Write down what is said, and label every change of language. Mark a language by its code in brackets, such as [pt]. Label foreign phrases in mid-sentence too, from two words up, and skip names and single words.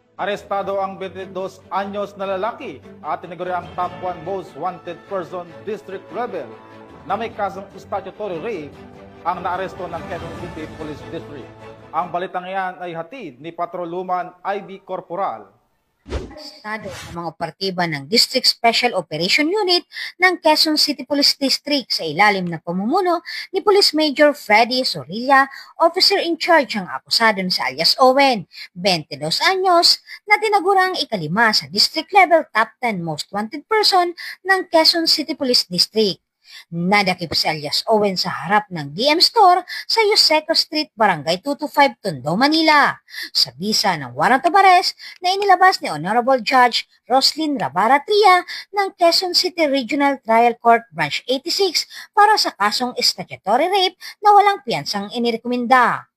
[tl] Arestado ang 22 anyos na lalaki at tinaguri ang [en] top 1 most wanted person district rebel [tl] na may kasong [en] statutory rape [tl] ang naaresto ng Quezon City Police District. Ang balitang iyan ay hatid ni Patroluman IB Corporal. Arestado ang mga operatiba ng District Special Operation Unit ng Quezon City Police District sa ilalim ng pamumuno ni Police Major Freddy Zorrilla, [en] officer in charge [tl] ang akusado sa alias Owen, 22 anyos, na tinagurang ikalima sa [en] district level top 10 most wanted person [tl] ng Quezon City Police District. Nadakip si alias Owen sa harap ng DM Store sa Yuseco Street, Barangay 225, Tondo, Manila, sa bisa ng [en] warrant of arrest [tl] na inilabas ni Honorable Judge Roslyn Rabara Tria ng Quezon City Regional Trial Court Branch 86 para sa kasong [en] statutory rape [tl] na walang piyansang inirekomenda.